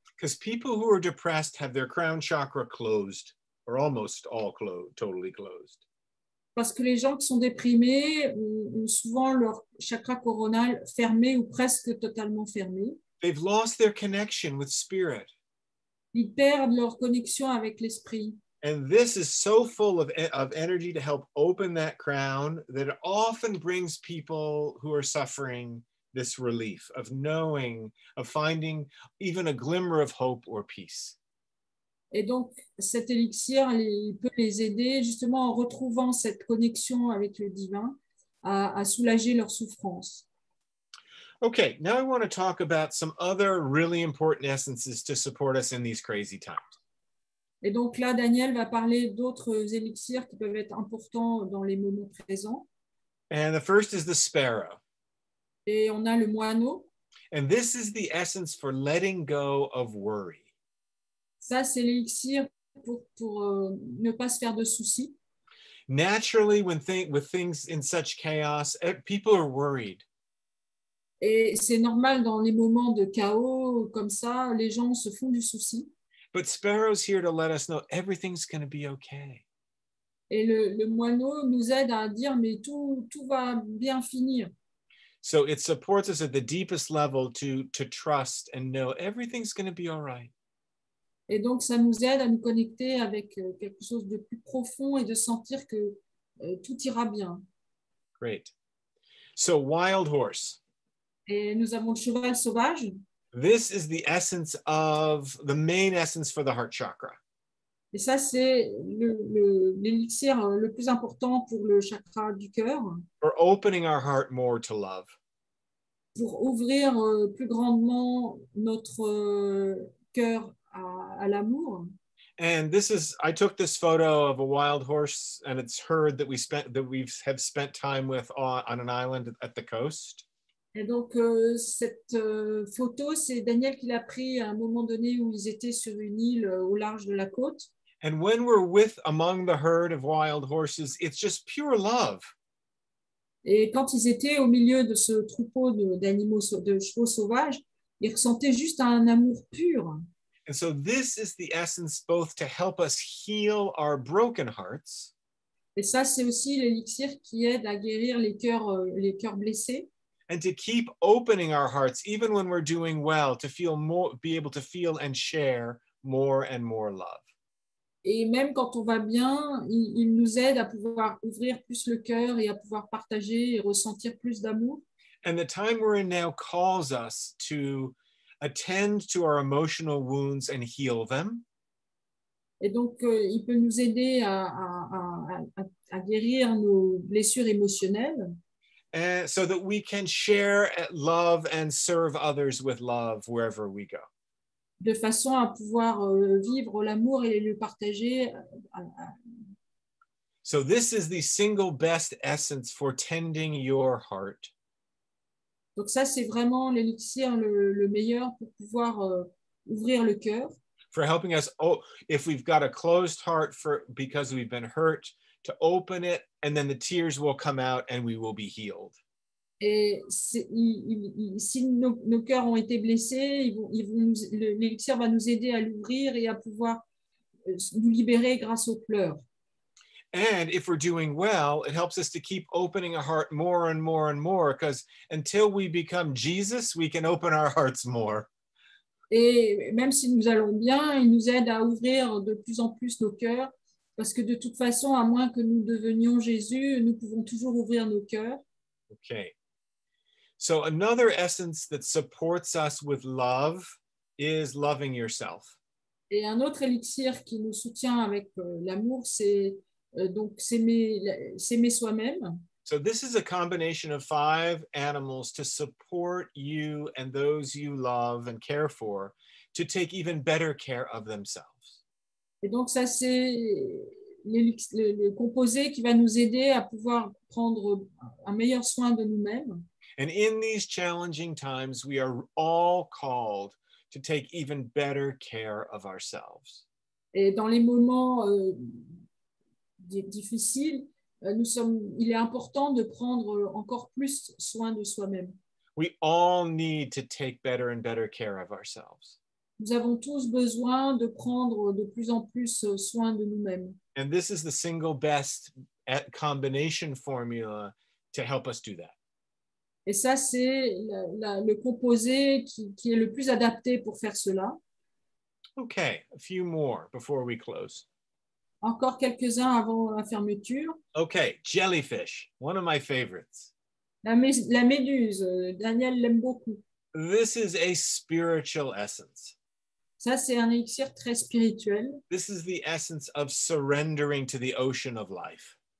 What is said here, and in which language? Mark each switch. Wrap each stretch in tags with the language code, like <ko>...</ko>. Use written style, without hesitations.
<en>Because people who are depressed have their crown chakra closed, or almost all closed, totally closed.</en> <fr>Parce que les gens qui sont déprimés ont souvent leur chakra coronal fermé ou presque totalement fermé.</fr> <en>They've lost their connection with spirit.</en> <fr>Ils perdent leur connexion avec l'esprit.</fr> <en>And this is so full of energy to help open that crown that it often brings people who are suffering this relief of knowing, of finding even a glimmer of hope or peace.</en> <fr>Et donc, cet élixir peut les aider justement en retrouvant cette connexion avec le divin à soulager leur souffrance.</fr> <en>Okay, now I want to talk about some other really important essences to support us in these crazy times.</en> <fr>Et donc là, Daniel va parler d'autres élixirs qui peuvent être importants dans les moments présents.</fr> <en>And the first is the sparrow.</en> <fr>Et on a le moineau.</fr> <en>And this is the essence for letting go of worry.</en> <fr>Ça, c'est l'élixir pour ne pas se faire de soucis.</fr> <en>Naturally, with things in such chaos, people are worried.</en> <fr>Et c'est normal dans les moments de chaos comme ça, les gens se font du souci.</fr> <en>But sparrow's here to let us know everything's going to be okay.</en> <fr>Et le moineau nous aide à dire mais tout va bien finir.</fr> <en>So it supports us at the deepest level to trust and know everything's going to be all right.</en> <fr>Et donc ça nous aide à nous connecter avec quelque chose de plus profond et de sentir que tout ira bien.</fr> <en>Great. So wild horse.</en> <fr>Et nous avons le cheval sauvage.</fr> <en>This is the essence of the main essence for the heart chakra.</en> <fr>Et ça, c'est l'élixir le plus important pour le chakra du cœur.</fr> <en>For opening our heart more to love.</en> <fr>Pour ouvrir plus grandement notre cœur à l'amour.</fr> <en>And I took this photo of a wild horse, and it's heard that we have spent time with on an island at the coast.</en> <fr>Et donc, cette photo, c'est Daniel qui l'a pris à un moment donné où ils étaient sur une île au large de la côte.</fr> <en>And when we're among the herd of wild horses, it's just pure love.</en> <fr>Et quand ils étaient au milieu de ce troupeau d'animaux, de chevaux sauvages, ils ressentaient juste un amour pur.</fr> <en>And so this is the essence both to help us heal our broken hearts,</en> <fr>Et ça, c'est aussi l'élixir qui aide à guérir les cœurs blessés.</fr> <en>and to keep opening our hearts even when we're doing well, to feel more, be able to feel and share more and more love.</en> <fr>Et même quand on va bien, il nous aide à pouvoir ouvrir plus le cœur et à pouvoir partager et ressentir plus d'amour.</fr> <en>And the time we're in now calls us to attend to our emotional wounds and heal them.</en> <fr>Et donc, il peut nous aider à guérir nos blessures émotionnelles.</fr> <en>And so that we can share love and serve others with love wherever we go.</en> <fr>De façon à pouvoir vivre l'amour et le partager.</fr> <en>So this is the single best essence for tending your heart.</en> <fr>Donc ça, c'est vraiment l'élixir le meilleur pour pouvoir ouvrir le cœur.</fr> <en>For helping us, if we've got a closed heart because we've been hurt, to open it, and then the tears will come out and we will be healed.</en> <fr>Et si nos cœurs ont été blessés, l'élixir va nous aider à l'ouvrir et à pouvoir nous libérer grâce aux pleurs.</fr> <en>And if we're doing well, it helps us to keep opening our heart more and more and more, because until we become Jesus, we can open our hearts more.</en> <fr>Et même si nous allons bien, il nous aide à ouvrir de plus en plus nos cœurs, parce que de toute façon, à moins que nous devenions Jésus, nous pouvons toujours ouvrir nos cœurs.</fr> <en>Okay. So another essence that supports us with love is loving yourself.</en> <fr>Et un autre élixir qui nous soutient avec l'amour, c'est donc s'aimer soi-même.</fr> <en>So this is a combination of 5 animals to support you and those you love and care for to take even better care of themselves.</en> <fr>Et donc ça, c'est le composé qui va nous aider à pouvoir prendre un meilleur soin de nous-mêmes.</fr> <en>And in these challenging times, we are all called to take even better care of ourselves.</en> <fr>Et dans les moments difficiles, il est important de prendre encore plus soin de soi-même.</fr> <en>We all need to take better and better care of ourselves.</en> <fr>Nous avons tous besoin de prendre de plus en plus soin de nous-mêmes.</fr> <en>And this is the single best combination formula to help us do that.</en> <fr>Et ça, c'est le composé qui est le plus adapté pour faire cela.</fr> <en>Okay, a few more before we close.</en> <fr>Encore quelques-uns avant la fermeture.</fr> <en>Okay, jellyfish, one of my favorites.</en> <fr>La méduse, Daniel l'aime beaucoup.</fr> <en>This is a spiritual essence.</en> <fr>Ça, c'est un élixir très spirituel.</fr> <en>This is the essence of surrendering to the ocean of life.</en>